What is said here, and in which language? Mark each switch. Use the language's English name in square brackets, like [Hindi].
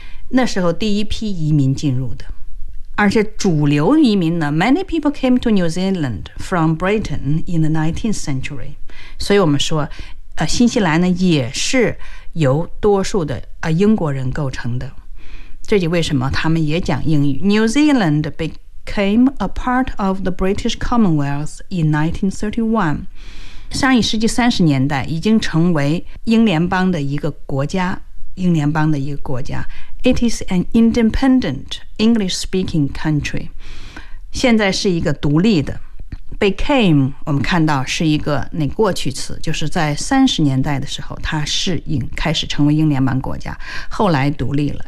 [Chinese] 那时候第一批移民进入的，而且主流移民呢 [English] ，Many people came to New Zealand from Britain in the 19th century。 [Chinese] 所以我们说，新西兰呢也是由多数的英国人构成的。这就为什么他们也讲英语。 [English] New Zealand became a part of the British Commonwealth in 1931。 [Chinese] 上一世纪三十年代已经成为英联邦的一个国家，英联邦的一个国家。 [English] It is an independent English-speaking country. [Chinese] 现在是一个独立的。 Became, 我们看到是一个那过去词，就是在三十年代的时候，它适应，开始成为英联邦国家，后来独立了。